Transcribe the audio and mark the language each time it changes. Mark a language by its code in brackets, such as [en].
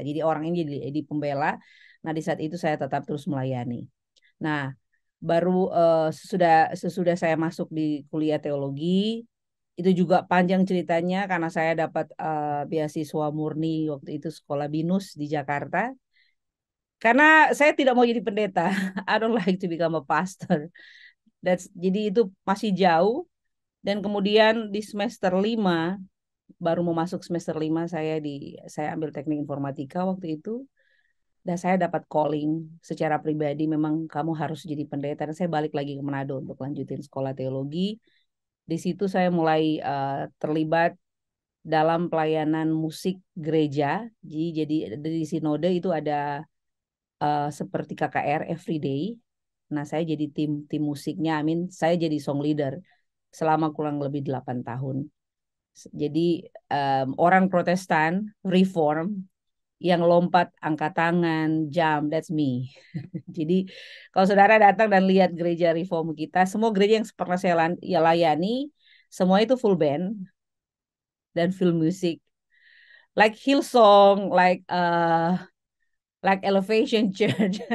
[id] Jadi orang ini jadi pembela. Nah, di saat itu saya tetap terus melayani. Nah, baru sesudah saya masuk di kuliah teologi, itu juga panjang ceritanya karena saya dapat beasiswa murni waktu itu sekolah BINUS di Jakarta. Karena saya tidak mau jadi pendeta. [en] I don't like to become a pastor. [id] Jadi itu masih jauh. Dan kemudian di semester 5, baru mau masuk semester 5, saya ambil teknik informatika waktu itu. Dan saya dapat calling secara pribadi, memang kamu harus jadi pendeta. Dan saya balik lagi ke Manado untuk lanjutin sekolah teologi. Di situ saya mulai terlibat dalam pelayanan musik gereja. Jadi di sinode itu ada seperti KKR Everyday. Nah, saya jadi tim musiknya. Saya jadi song leader selama kurang lebih 8 tahun. Jadi orang Protestan Reform yang lompat, angkat tangan, [en] jump, that's me. [id] Jadi kalau saudara datang dan lihat gereja Reform kita, semua gereja yang pernah saya layani, semua itu full band dan full music. [en] Like Hillsong, like Elevation Church.